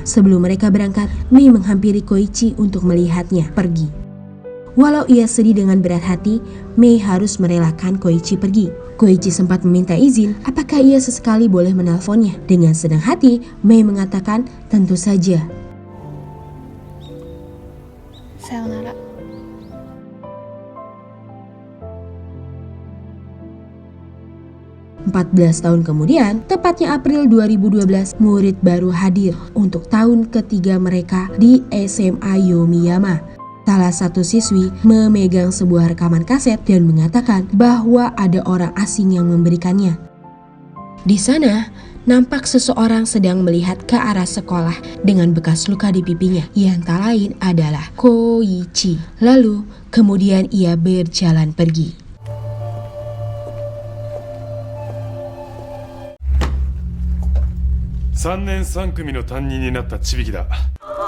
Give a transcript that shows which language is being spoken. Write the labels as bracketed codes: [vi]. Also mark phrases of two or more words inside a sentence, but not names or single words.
[id] Sebelum mereka berangkat, Mei menghampiri Koichi untuk melihatnya pergi. Walau ia sedih dengan berat hati, Mei harus merelakan Koichi pergi. Koichi sempat meminta izin apakah ia sesekali boleh menelponnya. Dengan senang hati, Mei mengatakan tentu saja. [ja] さよなら。 [id] 14 tahun kemudian, tepatnya April 2012, murid baru hadir untuk tahun ketiga mereka di SMA Yomiyama. Salah satu siswi memegang sebuah rekaman kaset dan mengatakan bahwa ada orang asing yang memberikannya. Di sana, nampak seseorang sedang melihat ke arah sekolah dengan bekas luka di pipinya, yang tak lain adalah Koichi. Lalu, kemudian ia berjalan pergi. [ja] "3年3組の担任になったちびきだ。